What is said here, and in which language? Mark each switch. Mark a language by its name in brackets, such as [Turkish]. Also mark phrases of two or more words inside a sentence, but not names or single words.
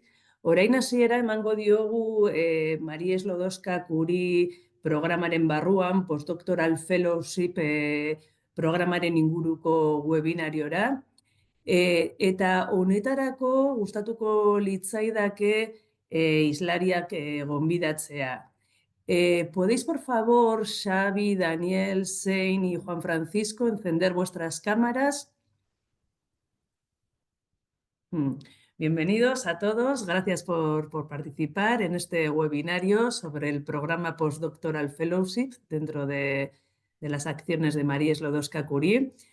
[Basque] Orain hasiera emango diogu Marie Sklodowska Curie programaren barruan, postdoctoral fellowship programaren inguruko webinariora. Eta honetarako gustatuko litzaidake hizlariak gonbidatzea. [Spanish] ¿Podéis, por favor, Xavi, Daniel, Sein y Juan Francisco, encender vuestras cámaras? Bienvenidos a todos. Gracias por participar en este webinario sobre el programa Postdoctoral Fellowship dentro de las acciones de Marie Sklodowska Curie.